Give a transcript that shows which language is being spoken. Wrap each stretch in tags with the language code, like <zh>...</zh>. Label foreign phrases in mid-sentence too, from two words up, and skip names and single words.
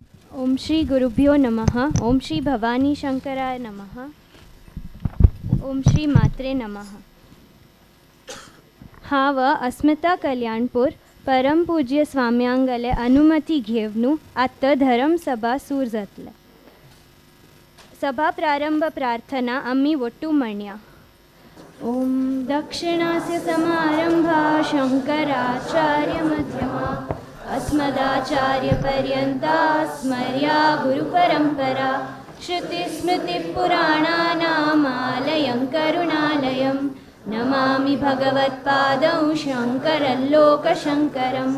<sa>ओम श्री गुरुभ्यो नमः. ओम श्री भवानी शंकराय नमः. ओम श्री मात्रे नमः.</sa> <kok>हाव अस्मिता कल्याणपूर परम पूज्य स्वाम्यांगले अनुमती घेवनू आत्ता धर्म सभा सूर जातले. सभा प्रारंभ प्रार्थना आम्ही वट्टू म्हणया.</kok> <sa>ओम दक्षिणास्य समारंभा शंकराचार्य मध्यमा अस्मदाचार्यपर्यन्ता स्मर्या गुरुपरम्परा. श्रुतिस्मृतिपुराणानामालयं करुणालयं नमामि भगवत्पादं शङ्करं लोकशङ्करं.</sa>